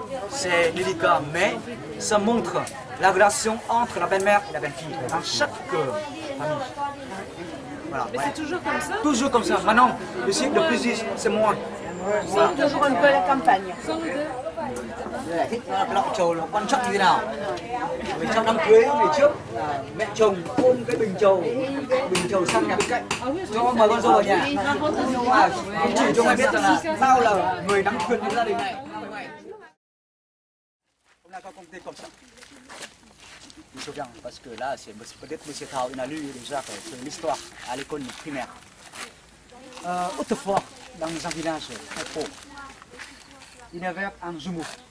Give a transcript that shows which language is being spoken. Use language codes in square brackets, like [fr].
[fr] C'est délicat, mais ça montre la relation entre la belle-mère et la belle-fille dans chaque famille. Voilà, mais c'est toujours comme ça? Toujours comme ça. Maintenant, ici, de plus, c'est moins. C'est toujours un peu la campagne. [vi] Lọ trầu là quan trọng như thế nào? Vì trong đám cưới ngày trước, mẹ chồng ôm cái bình trầu sang nhà bên cạnh cho mời con dâu vào nhà. Chỉ cho mày biết rằng là tao là người nắm quyền của gia đình này. Hôm nay con công ty [fr] comme ça. Je me souviens parce que là, c'est peut-être Monsieur Thao, il a lu déjà l'histoire à l'école primaire. Autrefois, dans un village très pauvre, il y avait un jumeau.